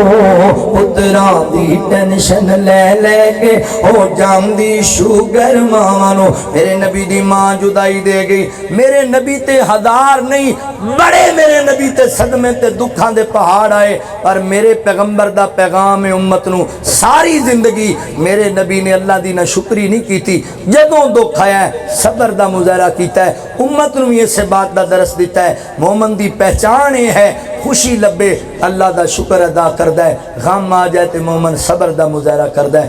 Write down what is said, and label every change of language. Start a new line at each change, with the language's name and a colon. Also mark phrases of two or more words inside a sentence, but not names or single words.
Punjabi: پتراں دی ٹینشن لے لے کے ہو جاندی شوگر ماواں نو میرے نبی دی ماں جدائی دے گئی میرے نبی تے ہزار نہیں بڑے میرے نبی تے صدمے تے دکھاں دے پہاڑ آئے پر میرے پیغمبر دا پیغام امت نو ساری زندگی میرے نبی نے اللہ دی نہ شکری نہیں کی تھی جدوں دکھ آیا ہے صبر دا مظاہرہ کیتا ہے، امت نو اس بات دا درس دیتا ہے مومن دی پہچان یہ ہے خوشی لبے اللہ دا شکر ادا کردا ہے، غم آ جائے تے مومن صبر دا مظاہرہ کردا ہے۔